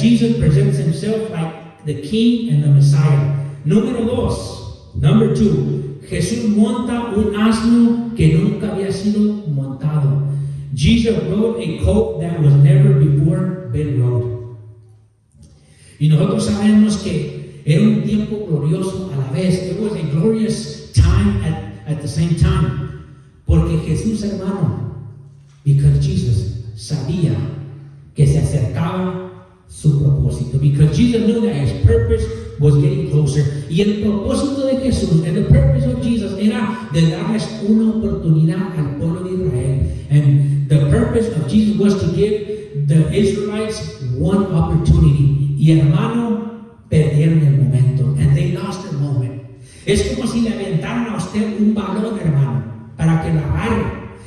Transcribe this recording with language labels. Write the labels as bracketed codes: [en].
[en] Jesus presents himself like the king and the Messiah. Number two, [es] Jesús monta un asno que nunca había sido montado. [en] Jesus rode a colt that was never before been rode. [es] Y nosotros sabemos que era un tiempo glorioso a la vez. [en] It was a glorious time at the same time. [es] Porque Jesús, hermano, [en] because Jesus [es] sabía que se acercaba su propósito. [en] Because Jesus knew that his purpose was getting closer. [es] Y el propósito de Jesús, [en] and the purpose of Jesus, [es] era de darles una oportunidad al pueblo de Israel. [en] And the purpose of Jesus was to give the Israelites one opportunity. [es] Y hermano, perdieron el momento. [en] And they lost their moment. [es] Es como si le aventaran a usted un balón, hermano, para que la agarre.